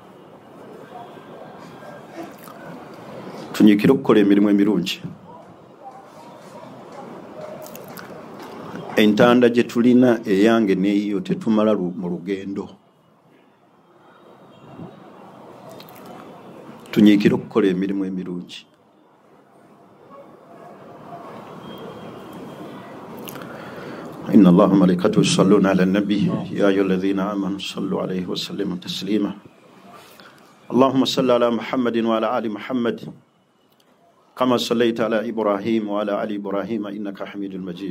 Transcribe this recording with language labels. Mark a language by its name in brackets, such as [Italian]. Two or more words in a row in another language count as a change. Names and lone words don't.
[Ganda] Tunyikira okukola emirimu emirungi. Entanda gye tulina eyange neeyo tetumala mu lugendo. Tunyikira okukola emirimu emirungi. [Arabic] إن الله وملائكته يصلون على النبي يا أيها الذين آمنوا صلوا عليه وسلموا تسليما. اللهم صل على محمد وعلى آل محمد كما صليت على إبراهيم وعلى آل إبراهيم إنك حميد مجيد.